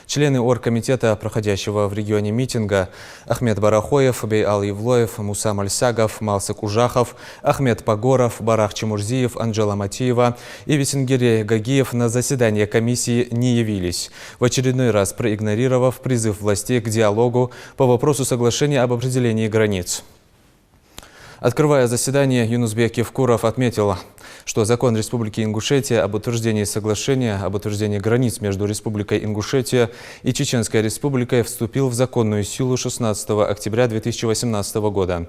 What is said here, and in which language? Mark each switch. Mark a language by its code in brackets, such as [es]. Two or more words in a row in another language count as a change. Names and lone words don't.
[ru] Члены оргкомитета, проходящего в регионе митинга, Ахмед Барахоев, Бейал Евлоев, Муса Мальсагов, Малсык Ужахов, Ахмед Пагоров, Барах Чемурзиев, Анджела Матиева и Весенгире Гагиев на заседание комиссии не явились, в очередной раз проигнорировав призыв властей к диалогу по вопросу соглашения об определении границ. Открывая заседание, Юнусбек Евкуров отметил, что закон Республики Ингушетия об утверждении соглашения об утверждении границ между Республикой Ингушетия и Чеченской Республикой вступил в законную силу 16 октября 2018 года.